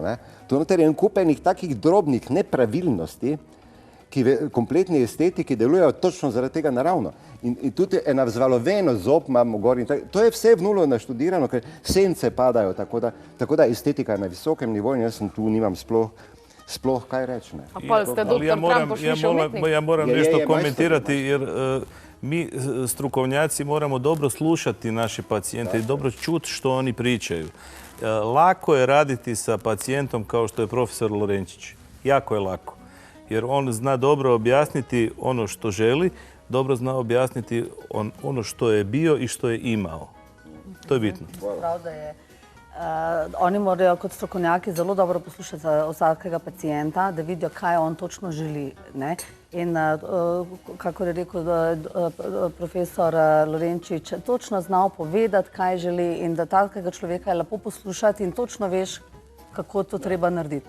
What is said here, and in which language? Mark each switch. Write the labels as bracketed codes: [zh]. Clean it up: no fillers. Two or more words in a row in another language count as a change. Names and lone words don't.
[sl] To noter je en kupenih takih drobnih nepravilnosti, ki v kompletni estetiki delujejo točno zaradi tega naravno. In tudi ena vzvaloveno zob imamo gor in to je vse v nulo naštudirano, ker sence padajo, tako da estetika je na visokem nivoju in jaz sem tu, nimam sploh kaj reči. A pa ste doktor Trampoš više umetnik? [hr] Ja moram nešto komentirati jer mi strukovnjaci moramo dobro slušati naše pacijente i dobro čuti što oni pričaju. Lako je raditi sa pacijentom kao što je profesor Lorenčić. Jako je lako. Jer on zna dobro objasniti ono što želi, dobro zna objasniti ono što je bio i što je imao. To je bitno. Pravda je. [sl] Oni morajo kot strokovnjaki zelo dobro poslušati za vsakega pacijenta, da vidijo, kaj on točno želi. In kako je rekel profesor Lorenčič, točno znal povedati, kaj želi in da takega človeka je lepo poslušati in točno veš, kako to treba narediti.